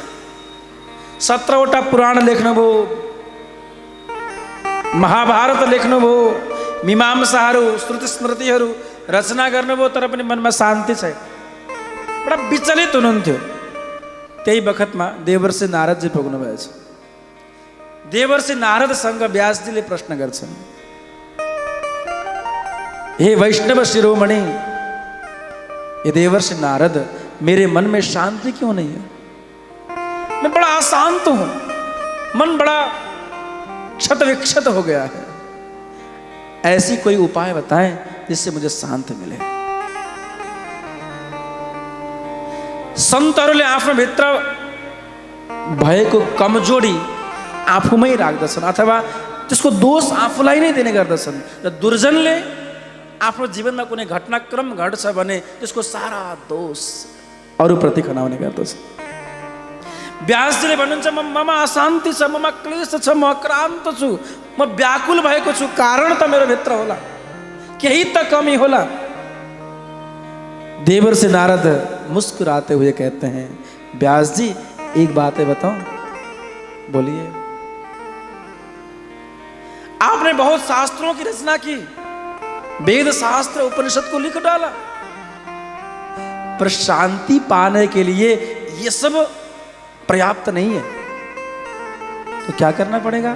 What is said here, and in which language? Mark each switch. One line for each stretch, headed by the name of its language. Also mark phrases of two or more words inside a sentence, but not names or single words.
Nepali: 17वटा पुराण लेख्नुभयो, महाभारत लेख्नुभयो, मीमांसाहरू श्रुति स्मृतिहरू रचना गर्नुभयो, तर पनि मनमा शान्ति छैन, बडा विचलित हुनुहुन्थ्यो। त्यही बखतमा देवर्षि नारदजी पुग्नु भएछ। देवर्षि नारदसँग व्यासजीले प्रश्न गर्छन्,
Hindi: हे वैष्णव शिरोमणि, ये देवर्षि नारद, मेरे मन में शांति क्यों नहीं है? मैं बड़ा अशांत हूं, मन बड़ा क्षत विक्षत हो गया है, ऐसी कोई उपाय बताएं जिससे मुझे शांति मिले।
Nepali: सन्तहरूले आफ्नो भित्र भएको कमजोरी आफूमै राख्दछन् अथवा त्यसको दोष आफूलाई नै दिने गर्दछन् र दुर्जनले आफ्नो जीवनमा कुनै घटनाक्रम घट्छ भने त्यसको सारा दोष अरूप्रति खनाउने गर्दछ। व्यासजीले भन्नुहुन्छ ममा अशान्ति छ, ममा क्लेश छ, म अक्रान्त छु, म व्याकुल भएको छु, कारण त मेरो भित्र होला, केही त कमी होला।
Hindi: देवर्षि नारद मुस्कुराते हुए कहते हैं, व्यास जी एक बात है बताऊं? बोलिए। आपने बहुत शास्त्रों की रचना की, वेद शास्त्र उपनिषद को लिख डाला, पर शांति पाने के लिए ये सब पर्याप्त नहीं है, तो क्या करना पड़ेगा?